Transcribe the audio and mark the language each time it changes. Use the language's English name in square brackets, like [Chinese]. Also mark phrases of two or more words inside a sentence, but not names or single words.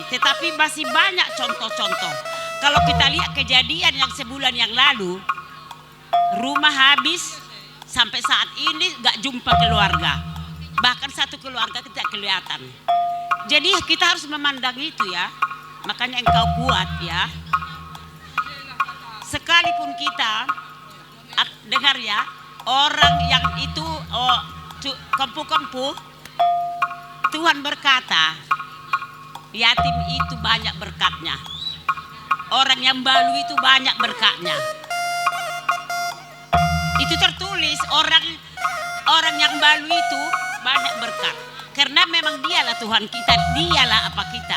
[Indonesian] Tetapi masih banyak contoh-contoh. Kalau kita lihat kejadian yang sebulan yang lalu, rumah habis sampai saat ini gak jumpa keluarga. Bahkan satu keluarga tidak kelihatan. Jadi kita harus memandang itu ya. Makanya engkau kuat ya. Sekalipun kita dengar ya, orang yang itu kempu-kempu, Tuhan berkata, yatim itu banyak berkatnya. orang yang balu itu banyak berkatnya. Itu tertulis orang yang balu itu banyak berkat. Karena memang dialah Tuhan kita, dialah apa kita.